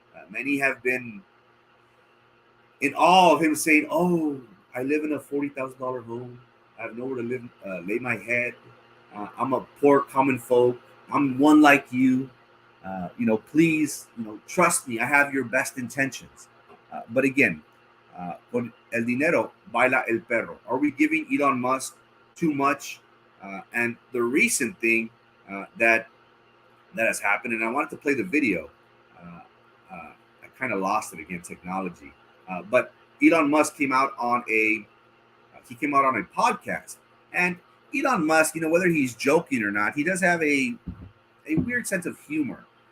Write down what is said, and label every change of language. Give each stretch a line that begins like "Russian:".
English: Many have been in awe of him saying, "Oh, I live in a $40,000 home. I have nowhere to live, lay my head. I'm a poor common folk. I'm one like you. Please, trust me. I have your best intentions." But again,
Spanish: con el dinero baila el perro.
English: Are we giving Elon Musk too much? And the recent thing that has happened, and I wanted to play the video. I kind of lost it again, technology. But Elon Musk came out on a podcast, and Elon Musk, whether he's joking or not, he does have a weird sense of humor.